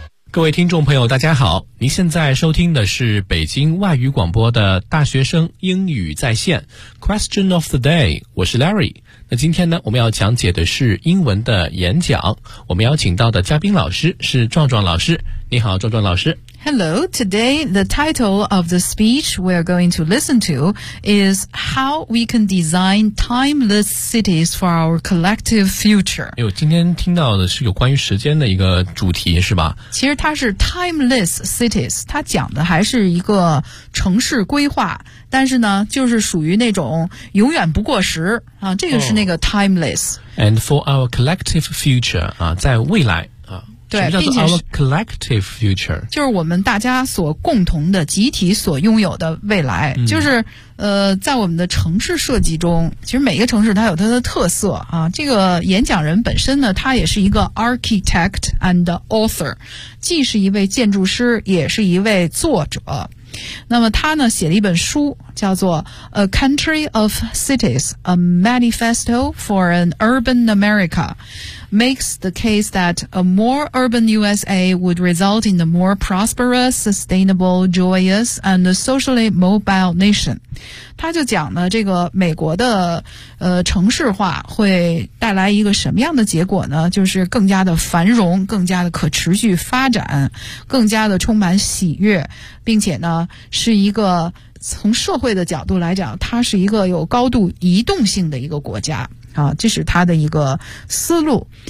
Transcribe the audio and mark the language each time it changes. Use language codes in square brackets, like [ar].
[zh] 各位听众朋友大家好，您现在收听的是北京外语广播的大学生英语在线 [en] Question of the day， [zh] 我是 Larry。那今天呢，我们要讲解的是英文的演讲，我们邀请到的嘉宾老师是壮壮老师。你好壮壮老师。 [en] Hello， today the title of the speech we're going to listen to is How we can design timeless cities for our collective future。 [zh] 哎呦，今天听到的是有关于时间的一个主题是吧？其实它是 timeless cities， 它讲的还是一个城市规划，但是呢就是属于那种永远不过时啊，这个是那个 timeless、 [en] oh, and for our collective future 啊， [zh] 在未来。对，并且 [en] our collective future [zh] 就是我们大家所共同的集体所拥有的未来、嗯、就是在我们的城市设计中，其实每一个城市它有它的特色啊。这个演讲人本身呢，他也是一个 [en] architect and author， [zh] 既是一位建筑师也是一位作者。那么他呢写了一本书叫做 [en] A Country of Cities, A Manifesto for an Urban America makes the case that a more urban USA would result in a more prosperous, sustainable, joyous, and socially mobile nation. [zh] 他就讲呢这个美国的城市化会带来一个什么样的结果呢，就是更加的繁荣，更加的可持续发展，更加的充满喜悦，并且呢是一个从社会的角度来讲，它是一个有高度移动性的一个国家啊，这是它的一个思路。